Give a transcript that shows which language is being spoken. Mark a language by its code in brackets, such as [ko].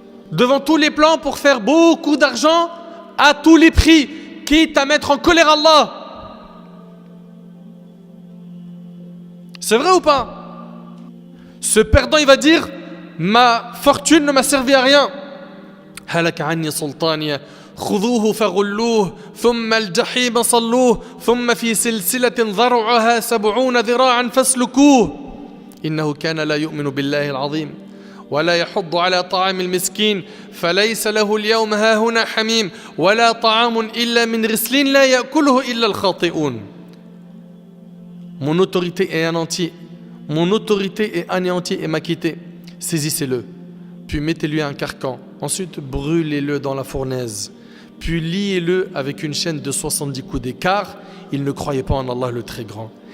[fr] Devant tous les plans pour faire beaucoup d'argent à tous les prix, quitte à mettre en colère Allah. C'est vrai ou pas? Ce perdant, il va dire, ma fortune ne m'a servi à rien. [ar] Halaka anni sultaniya. خذوه فغلوه ثم الجحيم صلوه ثم في سلسلة ذرعها 70 ذراعا فاسلكوه إنه كان لا يؤمن بالله العظيم ولا يحض على طعام المسكين فليس له اليوم هاهنا حميم ولا طعام إلا من غسلين لا يأكله إلا الخاطئون. [fr] Mon autorité est anéantie. Mon autorité est anéantie et m'a quitté. Saisissez-le, puis mettez-lui un carcan. Ensuite, brûlez-le dans la fournaise. Puis liez-le avec une chaîne de 70 coudées, car il ne croyait pas en Allah le très grand.